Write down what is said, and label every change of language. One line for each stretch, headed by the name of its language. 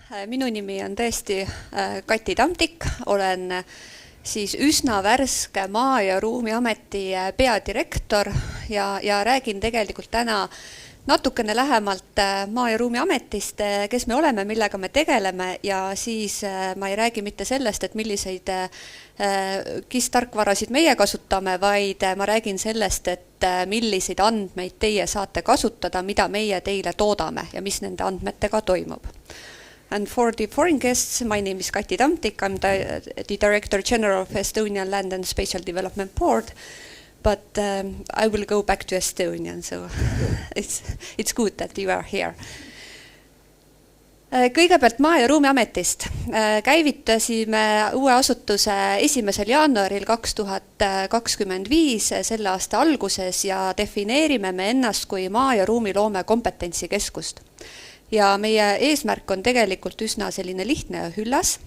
Estonian: Minu nimi on tõesti Kati Tamtik, olen siis üsna värske Maa- ja Ruumiameti peadirektor ja räägin tegelikult täna natukene lähemalt Maa- ja Ruumiametist, kes me oleme, millega me tegeleme ja siis ma ei räägi mitte sellest, et milliseid KIS-tarkvarasid meie kasutame, vaid ma räägin sellest, et milliseid andmeid teie saate kasutada, mida meie teile toodame ja mis nende andmetega toimub.
English: And for the foreign guests, my name is Kati Tamtik. I'm the Director General of Estonian Land and Spatial Development Board, but I will go back to Estonian, so it's good that you are here.
Estonian: Kõigepealt Maa- ja Ruumiametist. Käivitasime uue asutuse 1. jaanuaril 2025 selle aasta alguses ja defineerime me ennast kui Maa- ja Ruumiloome kompetentsikeskust. Ja meie eesmärk on tegelikult üsna selline lihtne ja hüllas.